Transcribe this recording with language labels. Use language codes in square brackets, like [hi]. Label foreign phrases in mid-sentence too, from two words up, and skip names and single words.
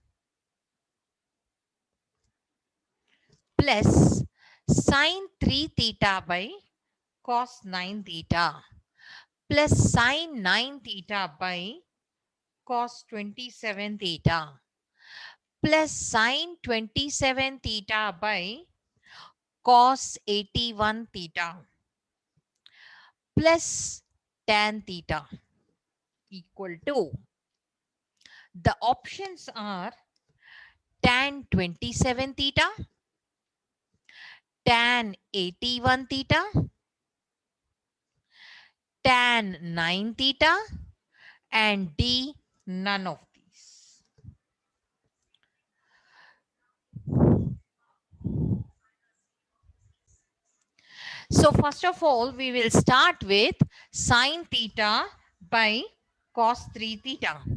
[en] plus sine 3 theta by cos 9 theta plus sine 9 theta by cos 27 theta plus sine 27 theta by cos 81 theta plus tan theta equal to, the options are tan 27 theta, tan 81 theta, tan 9 theta, and D, none of these. So first of all, we will start with sine theta by cos 3 theta.